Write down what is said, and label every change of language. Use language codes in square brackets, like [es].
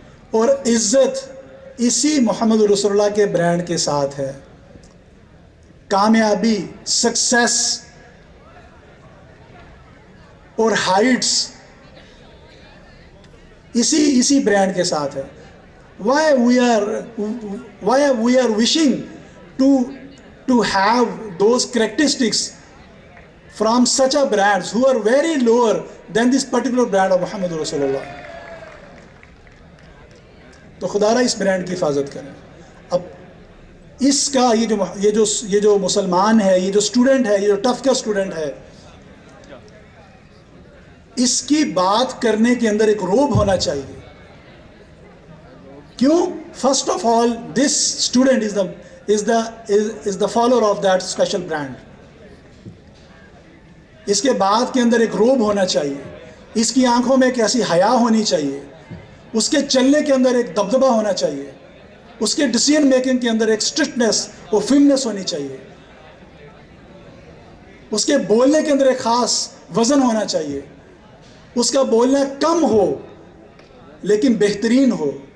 [ur] اور عزت اسی محمد رسول اللہ کے برانڈ کے ساتھ ہے. کامیابی، سکسیس اور ہائٹس اسی برانڈ کے ساتھ ہے. [en] why we are wishing to have those characteristics from such a brands who are very lower than this particular brand of Muhammad Rasulullah. [ur] تو خدا را اس برانڈ کی حفاظت کریں. اب اس کا یہ جو مسلمان ہے، یہ جو اسٹوڈنٹ ہے، یہ جو ٹف کا اسٹوڈنٹ ہے، اس کی بات کرنے کے اندر ایک روب ہونا چاہیے. کیوں؟ [en] First of all this student is the follower of that special brand. [ur] اس کے بات کے اندر ایک روب ہونا چاہیے، اس کی آنکھوں میں ایک ایسی حیا ہونی چاہیے، اس کے چلنے کے اندر ایک دبدبہ ہونا چاہیے، اس کے ڈیسیژن میکنگ کے اندر ایک اسٹرکٹنس اور فرمنس ہونی چاہیے، اس کے بولنے کے اندر ایک خاص وزن ہونا چاہیے، اس کا بولنا کم ہو لیکن بہترین ہو.